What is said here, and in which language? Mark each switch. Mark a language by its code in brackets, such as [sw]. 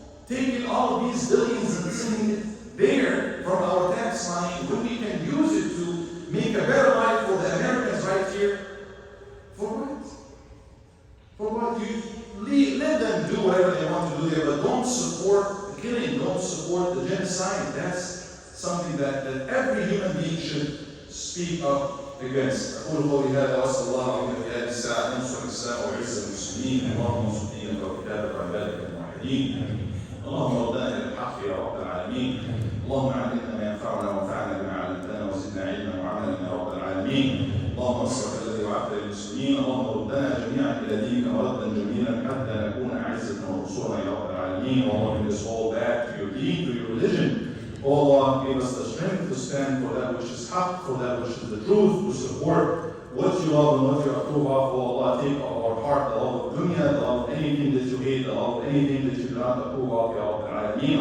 [en] Taking all of these billions and sending it there from our tax money when we can use it to make a better life for the Americans right here. For what? For what? You let them do whatever they want to do there, but don't support the killing, don't support the genocide. That's something that every human being should speak up against. [ar] أقول قولي هذا وأسأل الله العظيم في هذه الساعة أن ينصر الإسلام ويعز المسلمين اللهم انصر دينك وكتابك وعبادك الموحدين اللهم ردنا إلى الحق يا رب العالمين اللهم علمنا ما ينفعنا وانفعنا بما علمتنا وزدنا علما وعملا يا رب العالمين اللهم اصرف الذي وعدت للمسلمين. اللهم ردنا جميعا إلى دينك مردا جميلا حتى نكون أعزة وانصرنا يا رب العالمين. [en] Allah, bring us all back to your deen, to your religion. Oh Allah, give us the strength to stand for that which is haqq, for that which is the truth, to support what you love and what you approve of. Oh Allah, take of our heart the love of dunya, the love of anything that you hate, the love of anything that you do not approve of, [ar] Ya Rabb al-Alameen.